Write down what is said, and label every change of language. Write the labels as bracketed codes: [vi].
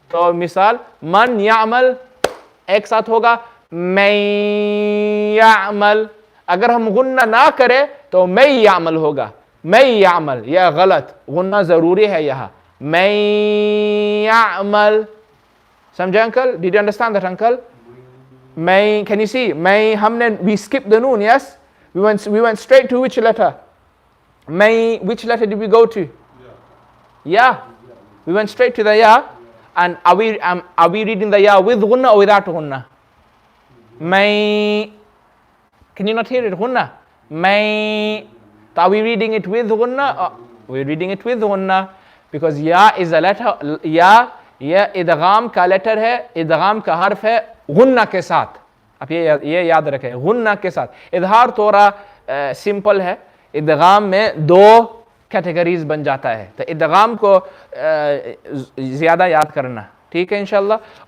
[hi] तो मिसाल मन यामल एक साथ होगा मैं यामल। अगर हम गुन्ना ना करें तो मैं यामल होगा, मैं यामल। यह गलत, गुन्ना जरूरी है यहाँ, मैं यामल। समझे uncle? [en] Did you understand that uncle? मैं, can you see, मैं, [hi] हमने [en] we skipped the noon, yes, we went straight to which letter? May, which letter did we go to? Yeah, we went straight to the ya. And are we reading the ya with gunna or without gunna? May, can you not hear it? Gunna. May. Are we reading it with gunna? We're reading it with gunna because ya is a letter. [hi] Ya idgham का letter है, idgham का हर्फ है गुन्ना के साथ। आप ये याद रखें, गुन्ना के साथ। इजहार थोड़ा सिंपल है, इदगाम में दो कैटेगरीज बन जाता है, तो इदगाम को ज़्यादा याद करना, ठीक है इंशाल्लाह।